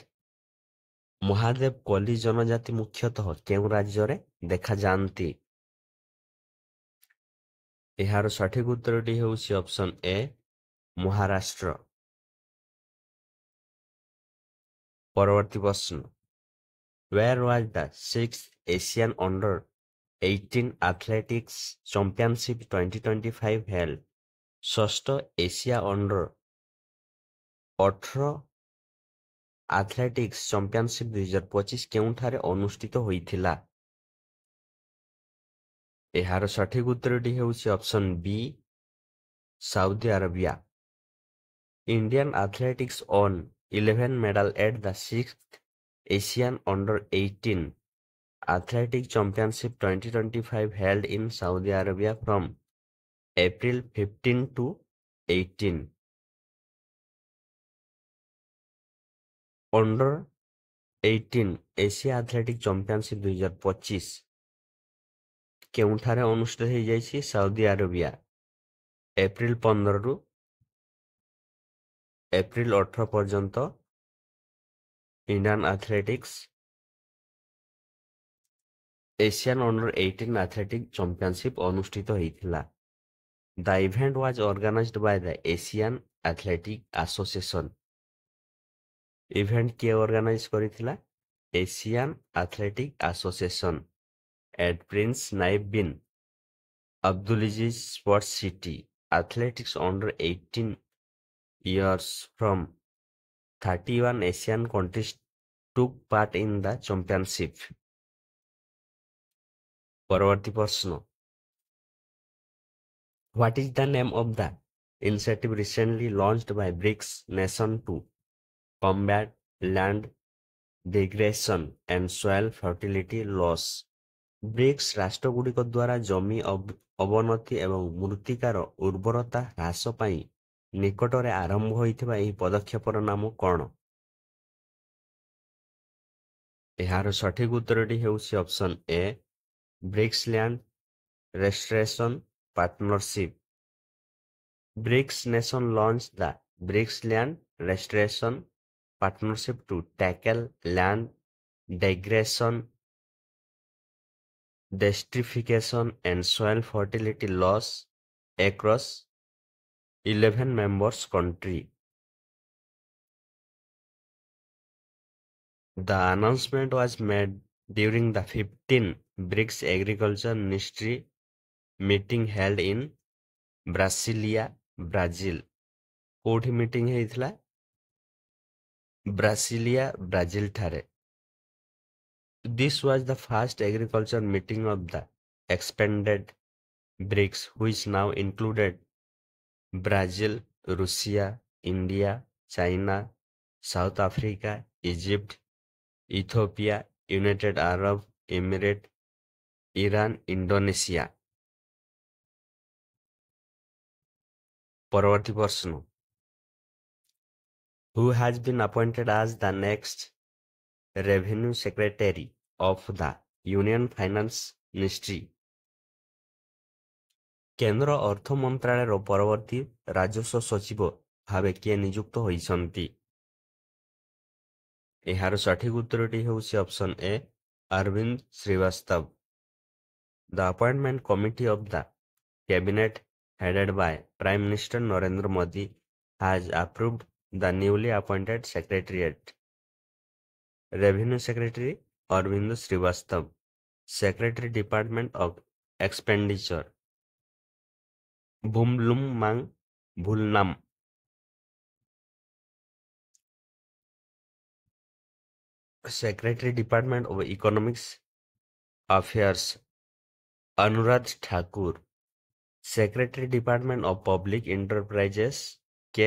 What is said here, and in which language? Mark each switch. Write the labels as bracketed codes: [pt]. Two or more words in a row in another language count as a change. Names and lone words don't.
[or] ମହାଦେବ କଲି ଜନଜାତି ମୁଖ୍ୟତଃ କେଉଁ ରାଜ୍ୟରେ ଦେଖାଯାଆନ୍ତି? ଏହାର ସଠିକ ଉତ୍ତରଟି ହେଉଛି ଅପସନ୍ ଏ, ମହାରାଷ୍ଟ୍ର। ପରବର୍ତ୍ତୀ ପ୍ରଶ୍ନ, [en] Where was the 6th Asian Under-18 Athletics Championship 2025 held? [or] ଷଷ୍ଠ ଏସିଆ ଅଣ୍ଡର-18 ଆଥଲେଟିକ୍ସ ଚାମ୍ପିଅନସିପ୍ 2025 କେଉଁଠାରେ ଅନୁଷ୍ଠିତ ହୋଇଥିଲା? ଏହାର ସଠିକ ଉତ୍ତରଟି ହେଉଛି ଅପସନ୍ ବି, ସାଉଦି ଆରବିଆ। [en] Indian Athletics won 11 medals at the 6th Asian Under-18 Athletic Championship 2025 held in Saudi Arabia from April 15 to 18. [or] Under-18 ଏସିଆ ଆଥଲେଟିକ୍ ଚାମ୍ପିଅନସିପ୍ 2025 କେଉଁଠାରେ ଅନୁଷ୍ଠିତ ହୋଇଯାଇଛି? ସାଉଦି ଆରବିଆ। ଏପ୍ରିଲ 15ରୁ ଏପ୍ରିଲ 18 ପର୍ଯ୍ୟନ୍ତ [en] Indian Athletics [or] ଏସିଆନ୍ Under-18 Athletic Championship ଅନୁଷ୍ଠିତ ହୋଇଥିଲା। [en] The event was organized by the Asian Athletic Association. [or] ଇଭେଣ୍ଟ କିଏ ଅର୍ଗାନାଇଜ କରିଥିଲା? [en] ଏସିଆନ୍ ଆଥଲେଟିକ୍ ଆସୋସିଏସନ at Prince Naif bin Abdulaziz Sports City. Athletics under 18 years from 31 Asian countries took part in the championship. [or] ପରବର୍ତ୍ତୀ ପ୍ରଶ୍ନ, [en] What is the name of the initiative recently launched by BRICS nation to combat land degradation and soil fertility loss? [or] ବ୍ରିକ୍ସ ରାଷ୍ଟ୍ରଗୁଡ଼ିକ ଦ୍ୱାରା ଜମି ଅବନତି ଏବଂ ମୃତ୍ତିକାର ଉର୍ବରତା ହ୍ରାସ ପାଇଁ ନିକଟରେ ଆରମ୍ଭ ହୋଇଥିବା ଏହି ପଦକ୍ଷେପର ନାମ କ'ଣ? ଏହାର ସଠିକ ଉତ୍ତରଟି ହେଉଛି ଅପସନ୍ ଏ, ବ୍ରିକ୍ସ ଲ୍ୟାଣ୍ଡ ରେଷ୍ଟୋରେସନ୍ ପାର୍ଟନରସିପ୍। [en] BRICS nation launch the BRICS Land Restoration Partnership to tackle land degradation, desertification and soil fertility loss across 11 members countries. The announcement was made during the 15th BRICS Agriculture Ministry meeting held in Brasilia, Brazil. [or] କୋଉଠି ମିଟିଂ ହେଇଥିଲା? ବ୍ରାସିଲିଆ, ବ୍ରାଜିଲ ଠାରେ। [en] This was the first agriculture meeting of the expanded BRICS, which now included Brazil, Russia, India, China, South Africa, Egypt, Ethiopia, United Arab Emirates, Iran, Indonesia. [or] ପରବର୍ତ୍ତୀ ପ୍ରଶ୍ନ, [en] Who has been appointed as the next Revenue Secretary of the Union Finance Ministry? [or] କେନ୍ଦ୍ର ଅର୍ଥ ମନ୍ତ୍ରାଳୟର ପରବର୍ତ୍ତୀ ରାଜସ୍ୱ ସଚିବ ଭାବେ କିଏ ନିଯୁକ୍ତ ହୋଇଛନ୍ତି? ଏହାର ସଠିକ ଉତ୍ତରଟି ହେଉଛି ଅପସନ୍ ଏ ଅରବିନ୍ଦ ଶ୍ରୀବାସ୍ତବ। [en] The appointment committee of the cabinet headed by Prime Minister Narendra Modi has approved the newly appointed secretariat. Revenue Secretary Arvind Srivastav, Secretary Department of Expenditure Bumlum Mang Bhulnam, Secretary Department of Economics Affairs Anurag Thakur, Secretary Department of Public Enterprises K.